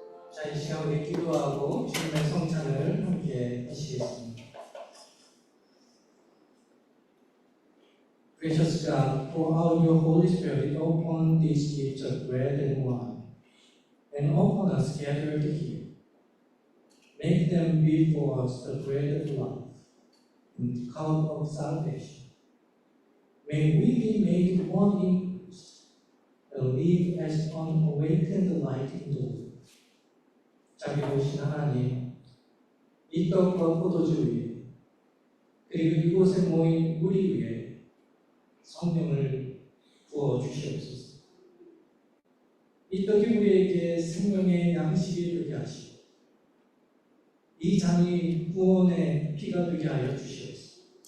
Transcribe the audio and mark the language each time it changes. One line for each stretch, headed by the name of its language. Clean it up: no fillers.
Korean: 자, 이 시간 우리 기도하고 주님의 성찬을 함께 하시겠습니다.
English: Gracious God, pour out your Holy Spirit upon these gifts of bread and wine, and upon us gathered here. Make them be for us the bread of life and the cup of salvation. May we be made one in Christ, and live as unawakened light in the world.
Korean: 자비로우신 하나님, 이 떡과 포도주 위에 그리고 이곳에 모인 우리 위에 성령을 부어 주시옵소서. 이 떡이 우리에게 생명의 양식이 되게 하시고 이 잔이 구원의 피가 되게 하여 주시옵소서.